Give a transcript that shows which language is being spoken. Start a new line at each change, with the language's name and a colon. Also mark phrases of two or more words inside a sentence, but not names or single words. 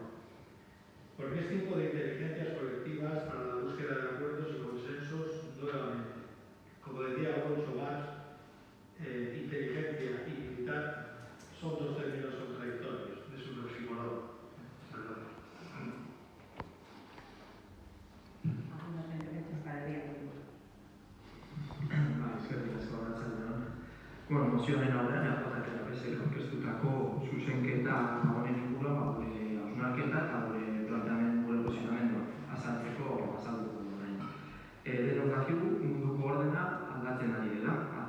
Spanish: Porque es tiempo de inteligencias colectivas para la búsqueda de acuerdos y consensos nuevamente. Como decía Alfonso Vaz, inteligencia y militar son dos términos contradictorios, es un oxímoron. Perdón. Algunas intervenciones para el día de hoy.
Basque: Eskerrik asko arratsaldean. Mozioaren aurrean eajak PSek aurkeztutako zuzenketa honen inguruan gure hausnarketa eta gure posizionamendua azalduko orain. Denok dakigu munduko ordena aldatzen ari dela.